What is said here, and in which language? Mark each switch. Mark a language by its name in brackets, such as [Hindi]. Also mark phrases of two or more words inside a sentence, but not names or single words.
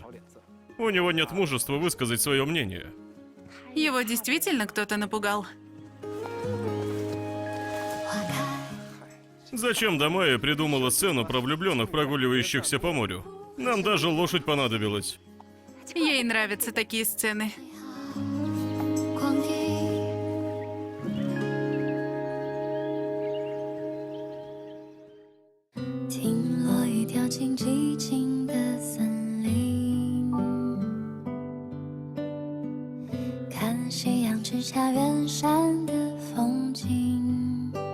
[Russian] У него нет мужества высказать свое мнение. Его действительно кто-то напугал. Зачем Дамая придумала сцену про влюбленных, прогуливающихся по морю? Нам даже лошадь понадобилась. Ей нравятся такие сцены. [Chinese] 光阴。听落雨掉进寂静的森林，看夕阳直下远山的风景，